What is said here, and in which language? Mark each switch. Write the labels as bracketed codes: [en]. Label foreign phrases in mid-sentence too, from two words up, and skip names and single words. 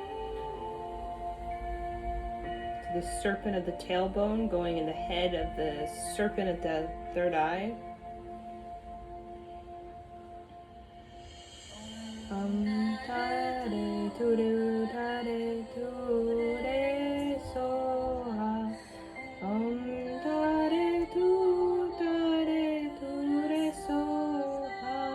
[en] To the serpent of the tailbone going in the head of the serpent at the third eye. [sa] Tare, turu, tare, ture, soha. Tare, tu, tare, ture, soha.